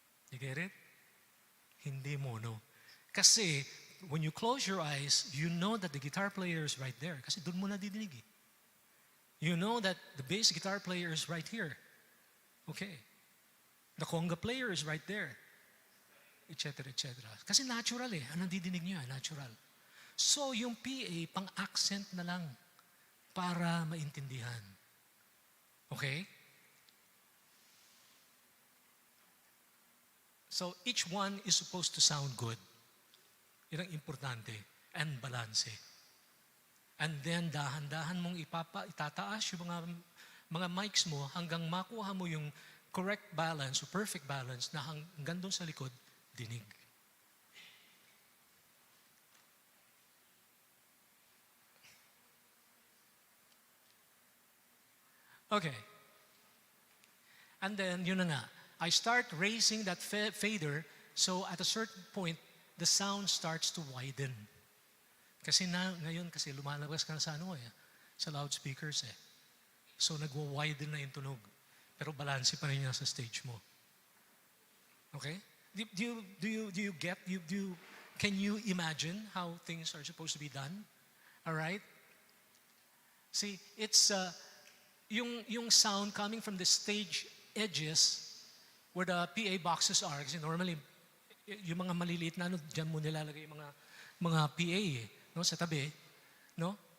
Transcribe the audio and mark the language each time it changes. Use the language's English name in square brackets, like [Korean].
[English] You get it? [Filipino] Hindi mono. [English] Kasi, when you close your eyes, you know that the guitar player is right there. [Filipino] Kasi doon mo nadidinig eh. [English] You know that the bass guitar player is right here. Okay. The conga player is right there. Etc. [Filipino] Kasi natural ang nadidinig niyo, natural. So, yung PA, pang-accent na lang para maintindihan. Okay? [English] So, each one is supposed to sound good. [Filipino] Yan ang importante. And balanse. And then, dahan-dahan mong itataas yung mga mics mo hanggang makuha mo yung correct balance o perfect balance na hanggang doon sa likod, dinig. Okay. And then, yun na nga. [English] I start raising that fader, so at a certain point, the sound starts to widen. [Filipino] Kasi ngayon, kasi lumalabas ka na sa sa loudspeakers So, nagwa-widen na yung tunog. Pero balanse pa rin niya sa stage mo. Okay? [English] Do you get, can you imagine how things are supposed to be done? All right? See, it's, yung sound coming from the stage edges where the PA boxes are, kasi normally, [Filipino] yung mga maliliit na dyan mo nilalagay yung mga PA no, sa tabi, no?